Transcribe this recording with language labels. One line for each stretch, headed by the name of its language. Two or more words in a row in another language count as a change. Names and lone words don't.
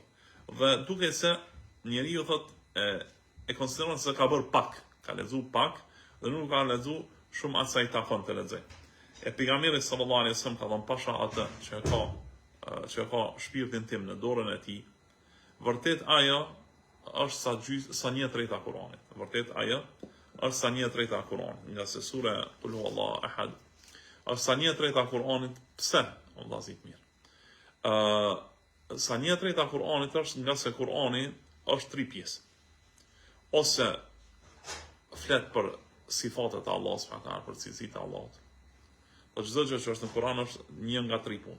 Albanian: Dhe duke se njeriu e konsideron se ka bërë pak, ka lexuar pak dhe nuk ka lexuar shumë atë sa i takon të lexojë. E pejgamberi
Arabic: صلى الله عليه وسلم
Albanian: ka thënë pasha atë që ka shpirtin tim në dorën e tij, vërtet ajo është sa 1/3 e Kuranit. Nga se sura
Arabic: قل هو الله أحد
Albanian: është sa 1/3 e Kuranit. Pse? Vëllazit mirë. Sa 1/3 e Kuranit është nga se Kurani është 3 pjesë. Ose flet për sifatet e Allahut
Arabic: سبحانه وتعالى,
Albanian: për cilësitë e Allahut. Çdo gjë që është në Kur'an është një nga 3 punë.